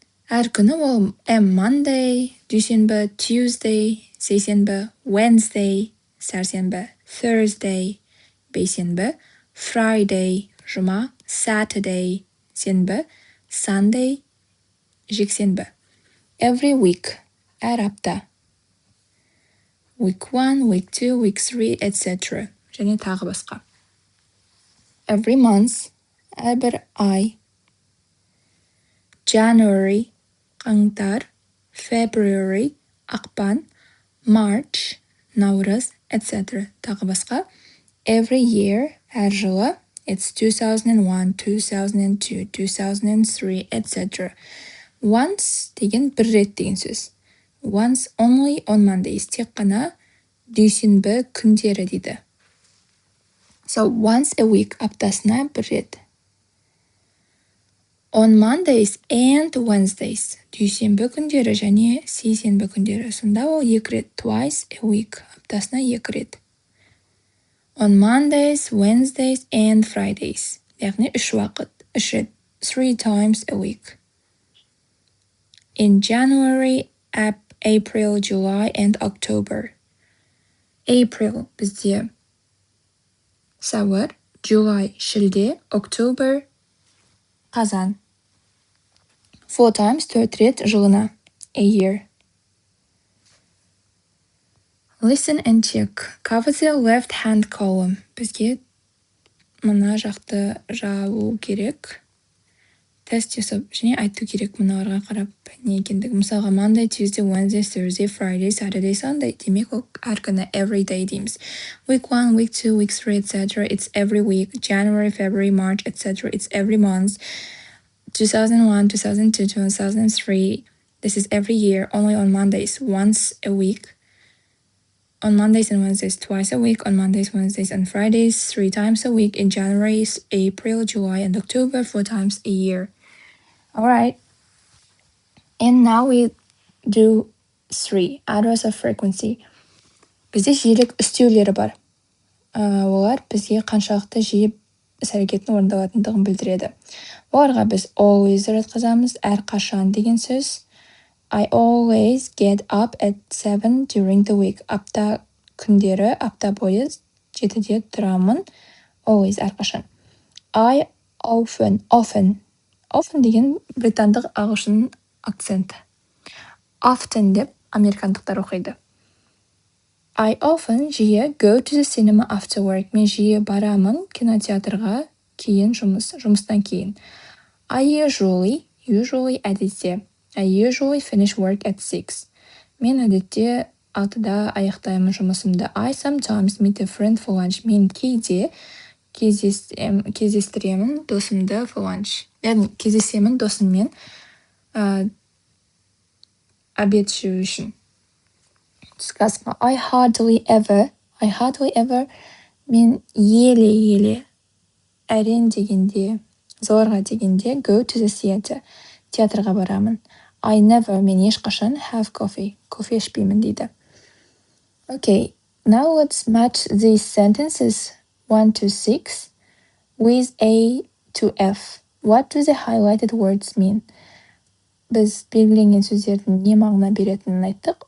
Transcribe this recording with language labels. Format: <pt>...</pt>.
<kk>Әр күні ол Monday, дүйсенбі, Tuesday, сейсенбі, Wednesday, сәрсенбі, Thursday, бейсенбі, Friday, жұма, Saturday, сенбі, Sunday, жексенбі.</kk> <en>Every week,</en> <kk>әр апта.</kk> <en>Week 1, week 2, week 3, etc.</en> <kk>және тағы басқа.</kk> <en>Every month,</en> <kk>әрбір ай.</kk> <en>January, қаңтар, February, ақпан, March, наурыз, etc.</en> <kk>тағы басқа.</kk> <en>Every year,</en> <kk>әр жылы.</kk> <en>It's 2001, 2002, 2003, etc.</en> <kk>Once деген бір рет деген сөз.</kk> <en>Once only on Mondays.</en> <kk>Тек қана дүйсенбі күндері дейді.</kk> <en>So once a week,</en> <kk>аптасына бір рет.</kk> <en>On Mondays and Wednesdays.</en> <kk>Дүйсенбі күндері және сейсенбі күндері. Сонда ол 2 рет.</kk> <en>Twice a week.</en> <kk>Аптасына 2 рет.</kk> <en>On Mondays, Wednesdays and Fridays.</en> <kk>Яғни 3 уақыт. 3 рет.</kk> <en>3 times a week. In January, April, July and October.</en> <kk>April бізде сәуір, July шілде, October қазан.</kk> <en>4 times</en> <kk>4 рет жылына.</kk> <en>A year. Listen and check. Cover the left hand column.</en> <kk>Бізге мына жақты жабу керек. Тест жасап және айту керек мыналарға қарап не екендігі.</kk> <en>Мысалға Monday, Tuesday, Wednesday, Thursday, Friday, Saturday, Sunday.</en> <kk>Демек ол әр күні</kk> <en>every day</en> <kk>дейміз.</kk> <en>Week 1, week 2, week 3, etc. It's every week. January, February, March, etc. It's every month. 2001, 2002, 2003. This is every year, only on Mondays, once a week. On Mondays and Wednesdays, twice a week. On Mondays, Wednesdays, and Fridays, 3 times a week. In January, April, July, and October, 4 times a year. Alright. And now we do 3. Adverbs of frequency.</en> <kk>Бізде жиілік үстеулері бар. Олар бізге қаншалықты жиі іс-әрекеттің орындалатындығын білдіреді. Оларға біз always жатқызамыз, әрқашан деген сөз.</kk> <en>I always get up at 7 during the week.</en> <kk>Апта күндері, апта бойы 7-де тұрамын. Always әрқашан. I Often деген британдық ағылшын акценті. Often деп американдықтар оқиды.</kk> <en>I often жиі go to the cinema after work.</en> <kk>Мен жиі барамын кинотеатрға жұмыстан кейін.</kk> <en>I usually әдетте. I usually finish work at 6.</en> <kk>Мен әдетте 6-да аяқтаймын жұмысымды.</kk> <en>I sometimes meet a friend for lunch.</en> <kk>Мен кейде кездестіремін досымды</kk> <en>for lunch.</en> <kk>Яғни кездесемін досыммен обед жеу үшін.</kk> <en>Түскі I hardly ever</en> <kk>мен еле әрең дегенде, зорға дегенде</kk> <en>go to the theater.</en> <kk>Театрға барамын.</kk> <en>I never</en> <kk>мен ешқашан</kk> <en>have coffee.</en> <kk>Кофе ішпеймін дейді.</kk> <en>Okay, now let's match these sentences 1 to 6 with A to F. What do the highlighted words mean?</en> <kk>Біз белгіленген сөздердің не мағына беретінін айттық.</kk>